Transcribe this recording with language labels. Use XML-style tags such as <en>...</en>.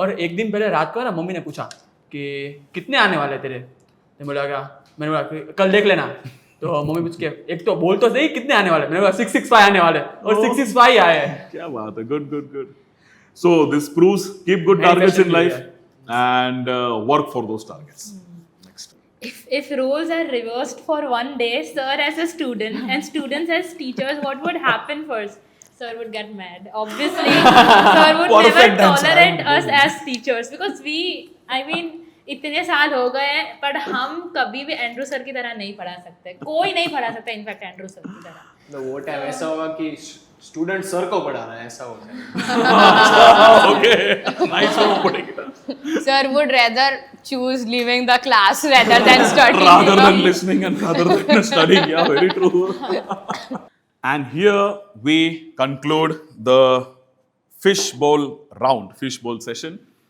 <hi>और एक दिन पहले रात को ना मम्मी ने पूछा कि कितने आने वाले तेरे. तो बोला क्या मैंने बोला कि कल देख लेना. तो मम्मी पूछ के एक तो बोल तो सही कितने आने वाले. मैंने बोला 665 आने वाले और 665 आए हैं. क्या बात है. Good good good.</hi> <en>So this proves keep good targets in life and work for those targets. Next. If roles are reversed for one day, sir as a student and students as teachers, what would happen first? Sir would get mad. Obviously, sir would never tolerate us as teachers because</en> <hi>इतने साल हो गए पर हम कभी भी Andrew sir की तरह नहीं पढ़ा सकते. कोई नहीं पढ़ा सकता इनफैक्ट एंड्रू सर की तरह. तो वो टाइम ऐसा होगा कि स्टूडेंट सर को पढ़ा रहा है ऐसा हो जाए.</hi> <en>Okay. Nice way of putting it. Sir would rather choose leaving the class rather than studying. Rather than listening and rather than studying. Yeah, very true. And here we conclude the fishbowl round, fishbowl session.</en>